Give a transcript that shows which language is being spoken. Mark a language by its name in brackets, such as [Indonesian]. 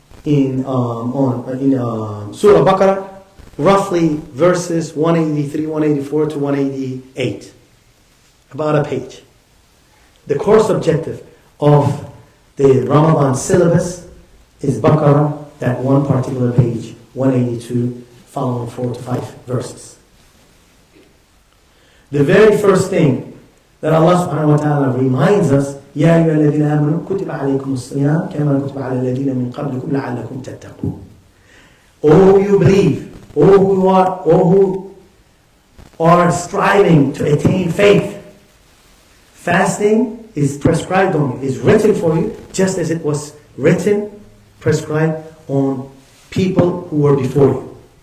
[English] In Surah Baqarah, roughly verses 183, 184 to 188. About a page. The course objective of the Ramadan syllabus is Baqarah, that one particular page, 182, following 4 to 5 verses. The very first thing that Allah subhanahu wa ta'ala reminds us, [Arabic] يَا أَيُّهَا الَّذِينَ آمَنُوا كُتِبَ عَلَيْكُمُ الصِّيَامُ كَمَا كُتِبَ عَلَى الَّذِينَ مِنْ قَبْلِكُمْ لَعَلَّكُمْ تَتَّقُونَ. [English] O you believe, O who are striving to attain faith, fasting is prescribed on you, is written for you, just as it was prescribed on people who were before you.